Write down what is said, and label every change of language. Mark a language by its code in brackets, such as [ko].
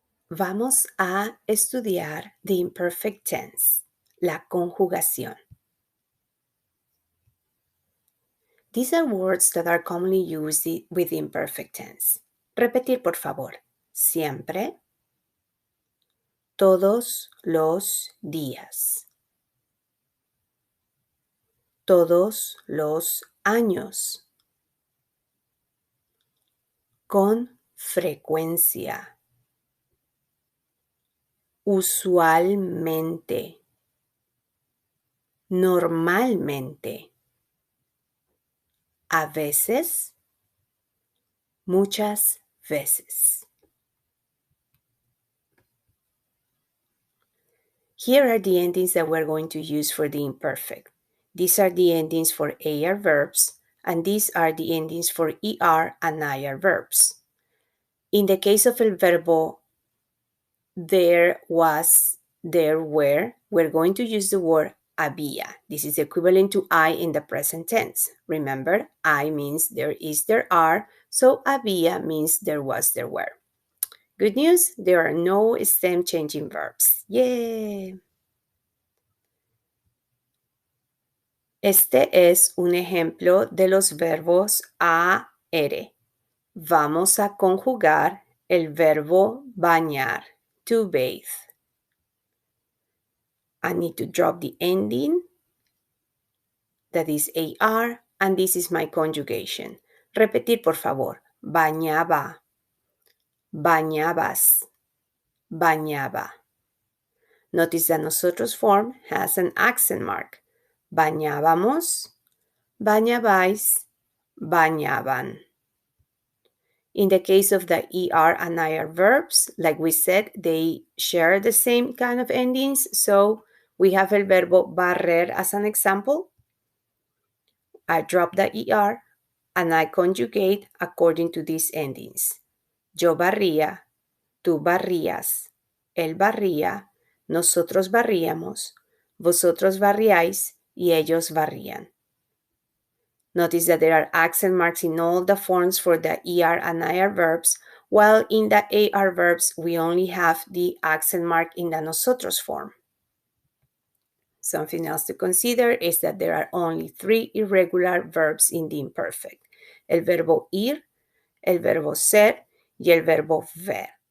[es] Vamos a estudiar [en] the imperfect tense, [es] la conjugación. [en] These are words that are commonly used with the imperfect tense. [es] Repetir, por favor. Siempre, todos los días, todos los años, con frecuencia, usualmente, normalmente, a veces, muchas veces. [en] Here are the endings that we're going to use for the imperfect. These are the endings for AR verbs, and these are the endings for ER and IR verbs. In the case of el verbo there was, there were, we're going to use the word había. This is equivalent to I in the present tense. Remember, I means there is, there are, so había means there was, there were. Good news, there are no stem changing verbs. Yay! [es] Este es un ejemplo de los verbos AR. Vamos a conjugar el verbo bañar, [en] to bathe. I need to drop the ending, that is AR, and this is my conjugation. [es] Repetir, por favor. Bañaba, bañabas, bañaba. [en] Notice that nosotros form has an accent mark. Bañábamos, bañabais, bañaban. In the case of the ER and IR verbs, like we said, they share the same kind of endings. So we have el verbo barrer as an example. I drop the ER and I conjugate according to these endings. [es] Yo barría, tú barrías, él barría, nosotros barríamos, vosotros barriáis y ellos barrían. [en] Notice that there are accent marks in all the forms for the ER and IR verbs, while in the AR verbs, we only have the accent mark in the nosotros form. Something else to consider is that there are only 3 irregular verbs in the imperfect. [es] El verbo ir, el verbo ser y el verbo ver.